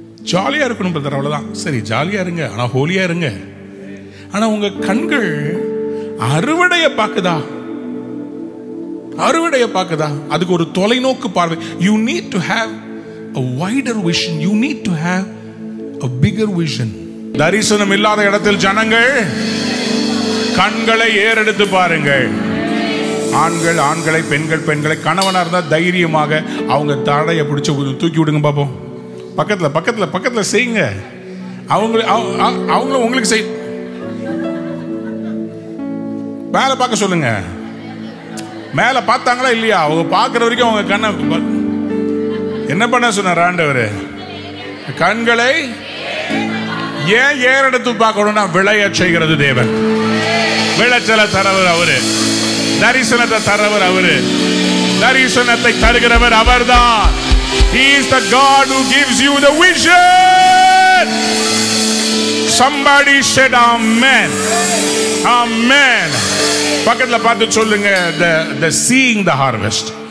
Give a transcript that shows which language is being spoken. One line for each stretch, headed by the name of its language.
Tamil: ஜாலியா இருக்கணும் பிரதர், அவ்வளவுதான். சரி, ஜாலியா இருங்க, ஆனா ஹோலியா இருங்க. ஆனா உங்க கண்கள் அறுவடைய பார்க்குதா? அறுவடைய பார்க்குதா? அதுக்கு ஒரு தொலைநோக்கு பார்வை.
English: You need to have a wider vision. You need to have a bigger vision.
Tamil: தரிசனம் இல்லாத இடத்தில் ஜனங்கள் கண்களை ஏறெடுத்து பாருங்கள். ஆண்கள் ஆண்களை, பெண்கள் பெண்களை. கணவனா இருந்தா தைரியமாக அவங்க தடையை பிடிச்சு தூக்கி விடுங்க பாப்போம். பக்கத்துல பக்கத்துல பக்கத்துல செய்யுங்க. அவங்களும் உங்களுக்கு செய். மேல பார்க்க சொல்லுங்க. மேல பார்த்தாங்களா இல்லையா? அவங்க பார்க்கிற வரைக்கும் அவங்க கண்ணை என்ன பண்ண சொன்னார் ஆண்டவர்? கண்களை ஏன் ஏறெடுத்து பார்க்கணும்னா விளைய செய்கிறது தேவன். விளைச்சலை தரவர் அவரு, தரிசனத்தை தரவர் அவரு, தரிசனத்தை தருகிறவர் அவர்தான்.
English: He is the God who gives you the vision. Somebody said amen. Amen.
Tamil: பக்கத்துல பார்த்து சொல்லுங்க,
English: the seeing the harvest.